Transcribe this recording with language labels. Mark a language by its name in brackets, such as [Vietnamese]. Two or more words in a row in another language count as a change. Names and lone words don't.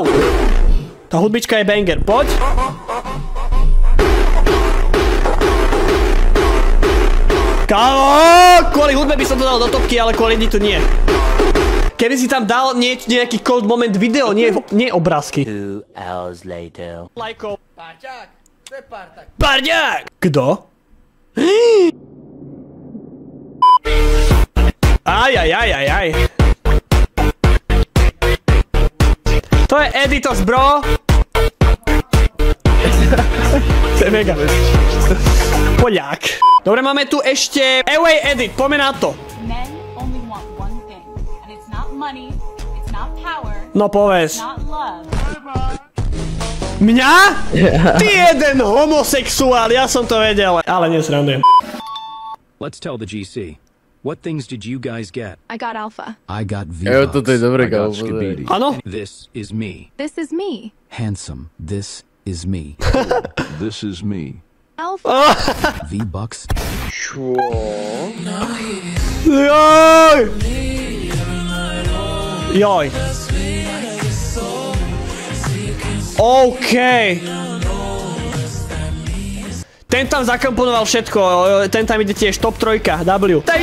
[Slovak] Tá hudbička je banger, poď. Kámo, kvôli hudbe by som to dal do topky, ale kvôli editu nie. Keby si tam dal nejaký [English] cold moment video, [Slovak] nie obrázky. [English] 2 hours later. [Slovak] Lajkov. Parťák, to je parťák. Parťák! Kto? Aj. To je Editos, bro. To je mega. Poľák. Dobre, máme tu ešte Away Edit, poďme na to. [English] Men only want one thing, and it's not money, it's not power, [Slovak] No povedz. [English] it's not love. [Slovak] Mňa? Ty jeden homosexuál, ja som to vedel. Ale nesrandujem. [English] Let's tell the GC. What things did you guys get? I got Alpha. I got [Slovak] Jo, [English] V-Bucks. [Slovak] toto je dobré, [English] I got [Slovak] kámo, [English] Skibidi. [Slovak] Áno? [English] This is me. This is me. Handsome. This is me. This is me. Alpha. V-Bucks. [Slovak] Joj. OK. Ten tam zakomponoval všetko, ten tam ide tiež top 3, W.